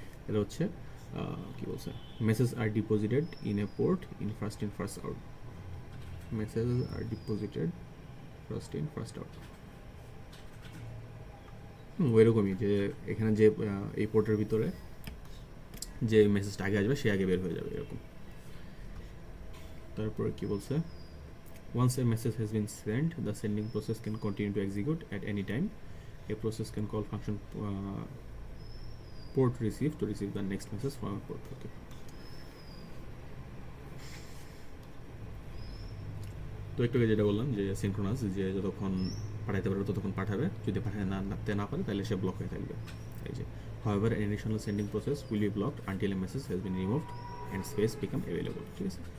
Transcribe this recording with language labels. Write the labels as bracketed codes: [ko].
[bn] এটা হচ্ছে কী বলছে, [en] Message are deposited in a port in first out. Message are deposited first in first out. [bn] ওইরকমই যে এখানে যে এই পোর্টের ভিতরে যে মেসেজটা আগে আসবে সে আগে বের হয়ে যাবে এরকম। তারপরে কি বলছে, [en] once a message has been sent the sending process can continue to execute at any time. A process can call function port receive to receive the next message from a port. Okay. [bn] তো একটু আগে যেটা বললাম যে synchronous, যে যতক্ষণ পাঠাইতে পারবে ততক্ষণ পাঠাবে, যদি পাঠাতে না পারে তাহলে সে ব্লক হয়ে থাকবে। এই যে [en] however an additional sending process will be blocked until a message has been removed and space become available, [bn] ঠিক আছে।